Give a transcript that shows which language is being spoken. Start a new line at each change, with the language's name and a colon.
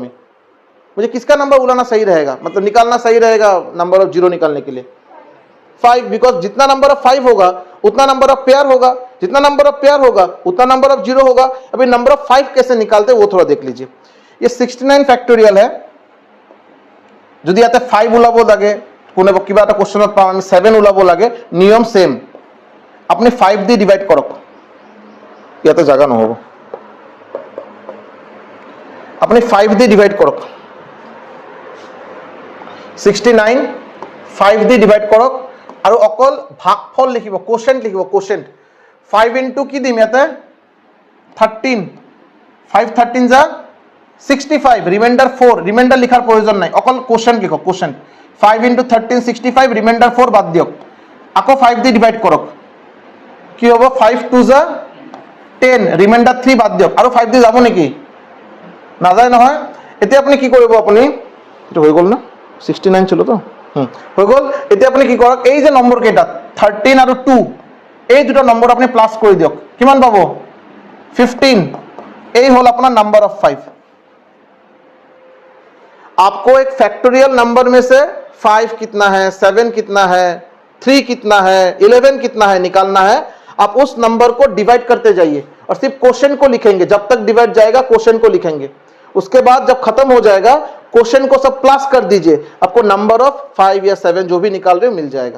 Hindi: আমি मुझे किसका नंबर उलाना सही रहेगा, मतलब निकालना सही रहेगा नंबर ऑफ 0 निकालने के लिए? 5, बिकॉज जितना नंबर ऑफ 5 होगा उतना नंबर ऑफ पेयर होगा, जितना नंबर ऑफ पेयर होगा उतना नंबर ऑफ 0 होगा। अभी नंबर ऑफ 5 कैसे निकालते हैं वो थोड़ा देख लीजिए। ये 69 फैक्टोरियल है।
Assamese: যদি ইয়াতে 5 ওলাব লাগে, কোনে কিবা এটা কোশ্চেনত পাম আমি 7 ওলাব লাগে, নিয়ম সেম, আপনি 5 দিয়ে ডিভাইড কৰক, ইয়াতে জায়গা নহব, আপনি 5 দিয়ে ডিভাইড কৰক। 69 5 দিয়ে ডিভাইড কৰক আৰু অকল ভাগফল লিখিব, কোশেন্ট লিখিব, কোশেন্ট। 5 ইনটু কি দিম ইয়াতে 13, 5 13 যা 65, রিমাইন্ডার 4, রিমাইন্ডার লিখার প্রয়োজন নাই, অকল কোশেন্ট লিখক, কোশেন্ট। 5 ইনটু 13 65, রিমাইন্ডার 4 বাদ দিয়ক, আকৌ 5 দিয়ে ডিভাইড কৰক, কি হ'ব 5 2 যা 10, রিমাইন্ডার 3 বাদ দিয়ক, আৰু 5 দিয়ে যাব নেকি? নাযায় নহয়। এতিয়া আপুনি কি কৰিব, আপুনি এটা হৈ গ'ল না, 69 ছিল তো হৈ গ'ল। এতিয়া আপুনি কি কৰক, এই যে নম্বৰ কেইটা 13 আৰু 2 এই দুটা নম্বৰ আপুনি প্লাস কৰি দিয়ক, কিমান পাব 15। এই হল
Hindi: अपना नंबर ऑफ 5। आपको एक फैक्टोरियल नंबर में से 5 कितना है, 7 कितना है, 3 कितना है, 11 कितना है निकालना है। आप उस नंबर को डिवाइड करते जाइए और सिर्फ क्वेश्चन को लिखेंगे, जब तक डिवाइड जाएगा क्वेश्चन को लिखेंगे, उसके बाद जब खत्म हो जाएगा क्वेश्चन को सब प्लस कर दीजिए, आपको नंबर ऑफ 5 या 7 जो भी निकाल रहे हो मिल जाएगा।